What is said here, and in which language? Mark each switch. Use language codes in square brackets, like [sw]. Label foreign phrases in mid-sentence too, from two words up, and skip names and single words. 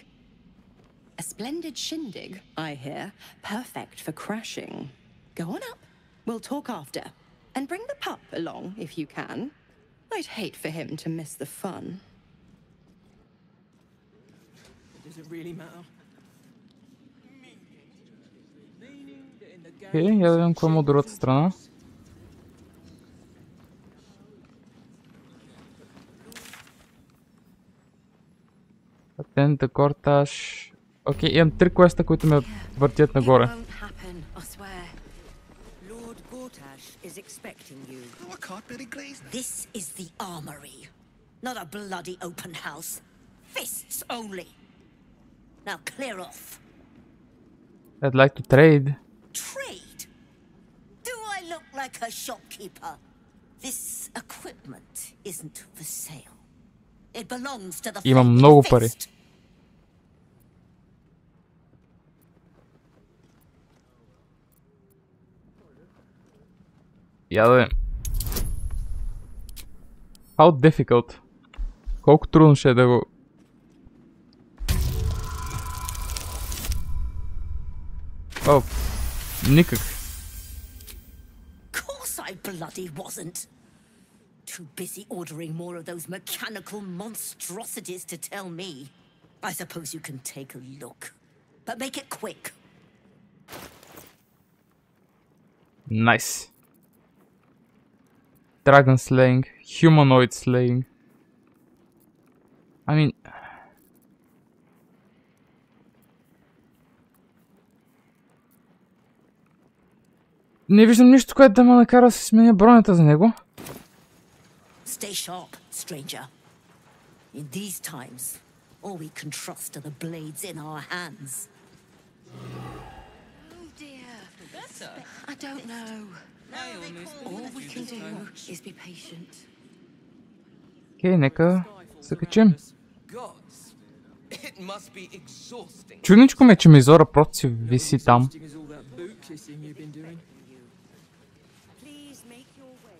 [en] A splendid shindig, I hear. Perfect for crashing. Go on up. We'll talk after. And bring the pup along, if you can. I'd hate for him to miss the fun. Does it really matter? [bg] Окей, я да видим какво има от другата страна. Атента, Горташ. Окей, имам 3 квеста, които ме въртят нагоре. [en] Lord Gortash is expecting you. Oh, I can't really glaze that. This is the armory, not a bloody open house. Fists only. Now clear off. I'd like to trade. Trade? Do I look like a shopkeeper? This equipment isn't for sale. It belongs to the [bg] Имам много пари. Я да видим. [en] How difficult? [bg] Колко трудно ще е да го... О, никак. [en] Course I bloody wasn't. Too busy ordering more of those mechanical monstrosities to tell me. I suppose you can take a look, but make it quick. Nice. Dragon slaying, humanoid slaying. I mean... [bg] Не виждам нищо, което да ме накара да се сменя бронята за него. [en] Stay sharp, stranger. In these times, all we can trust are the blades in our hands. Oh dear. I don't know. All we can do is be patient. [bg] Окей, нека се качим. [en] It must be exhausting. [bg] Чудничко ме, че Мизора просто си виси там. [en] Please make your way.